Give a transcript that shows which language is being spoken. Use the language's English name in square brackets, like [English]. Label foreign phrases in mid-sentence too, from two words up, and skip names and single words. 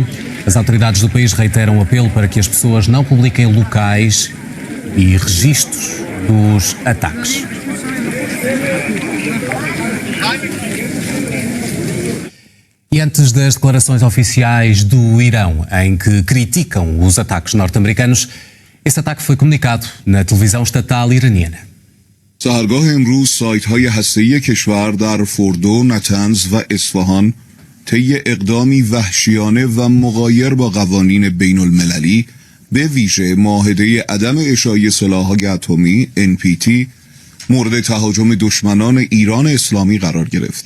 [Portuguese] As autoridades do país reiteram o apelo para que as pessoas não publiquem locais e registros dos ataques. E antes das declarações oficiais do Irão, em que criticam os ataques norte-americanos, esse ataque foi comunicado na televisão estatal iraniana. [Persian] سحرگاه امروز سایت‌های هسته‌ای کشور در فوردو، نتنز و اصفهان طی اقدامی وحشیانه و مغایر با قوانین بین‌المللی به ویژه معاهده عدم اشاعه سلاح‌های اتمی NPT مورد تهاجم دشمنان ایران اسلامی قرار گرفت.